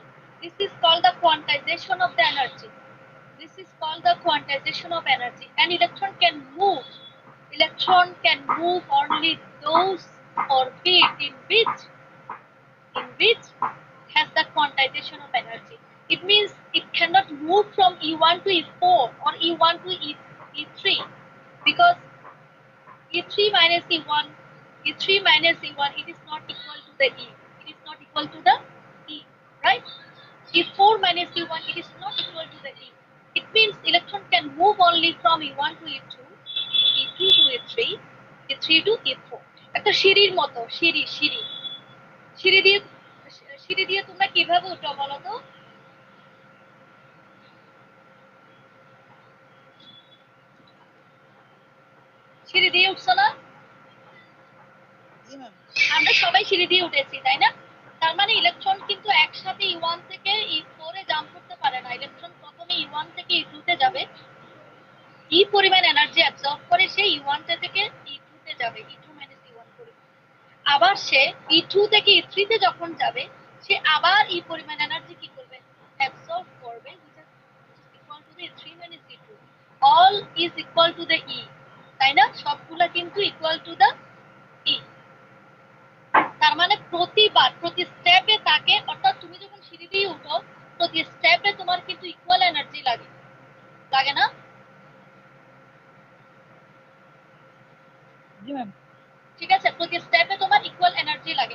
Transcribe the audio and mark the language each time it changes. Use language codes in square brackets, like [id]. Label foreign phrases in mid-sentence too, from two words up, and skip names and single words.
[en] This is called the quantization of the energy. This is called the quantization of energy. An electron can move. Electron can move only those orbit in which has the quantization of energy. It means it cannot move from E1 to E4 or E1 to E3 because E3 minus E1, E3 minus E1, it is not equal to the E. It is not equal to the E, right? E4 minus E1, it is not equal to the E. It means electron can move only from E1 to E2, E2 to E3, E3 to E4. [bn] একটা সিঁড়ির মতো সিঁড়ি সিঁড়ি সিঁড়ি দিয়ে সিঁড়ি দিয়ে তোমরা কিভাবে উঠো বলো তো? সিঁড়ি দিয়ে উঠছো না? আমরা সবাই সিঁড়ি দিয়ে উঠেছি, তাই না? তার মানে ইলেকট্রন কিন্তু একসাথে E1 থেকে E4 এ জাম্প করতে পারে না। ইলেকট্রন প্রথমে E1 থেকে E2 তে যাবে, ই পরিমাণ [en] energy absorb [bn] করে সে E1 থেকে E2 তে যাবে, E2 মাইনাস E1 পরিমাণ। আবার সে E2 থেকে E3 তে যখন যাবে, সে আবার ই পরিমাণ এনার্জি কি করবে? অ্যাবজর্ব করবে, [en] which is equal to the E3 minus E2. All is equal to the E, [bn] তাই না? সবগুলা কিন্তু [en] equal to the E. [bn] তার মানে প্রতিবার প্রতি স্টেপে তাকে, অর্থাৎ তুমি যখন সিঁড়ি দিয়ে উঠো, প্রতি স্টেপে তোমার কিন্তু [en] equal energy [bn] লাগে, লাগে না? ঠিক আছে, প্রতি স্টেপে তোমার [en] equal energy [bn] লাগে।